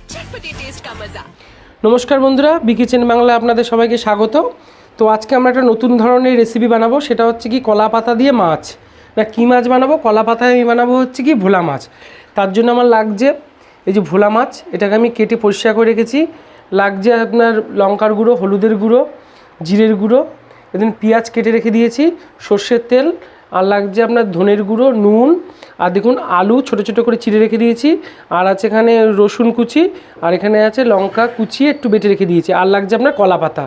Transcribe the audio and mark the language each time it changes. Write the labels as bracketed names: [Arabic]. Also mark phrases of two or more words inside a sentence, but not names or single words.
[Hindi] चटपटी टेस्ट का मजा। [Bangla] নমস্কার বন্ধুরা BKichen বাংলা আপনাদের সবাইকে স্বাগত। তো আজকে আমরা একটা নতুন ধরনের রেসিপি বানাবো, সেটা হচ্ছে কী কলা পাতা দিয়ে মাছ না কি মাছ বানাবো। কলা পাতায় আমি বানাবো হচ্ছে কী ভোলা মাছ। তার জন্য আমার লাগছে এই যে ভোলা মাছ, এটাকে আমি কেটে পরিষ্কার করে রেখেছি। লাগছে আপনার লঙ্কার গুঁড়ো, হলুদের গুঁড়ো, জিরের গুঁড়ো, এদিন পেঁয়াজ কেটে রেখে দিয়েছি, সর্ষের তেল, আর লাগছে আপনার ধনের গুঁড়ো, নুন, আর দেখুন আলু ছোটো ছোটো করে চিড়ে রেখে দিয়েছি, আর আছে এখানে রসুন কুচি, আর এখানে আছে লঙ্কা কুচি একটু বেটে রেখে দিয়েছি, আর লাগছে আপনার কলা পাতা।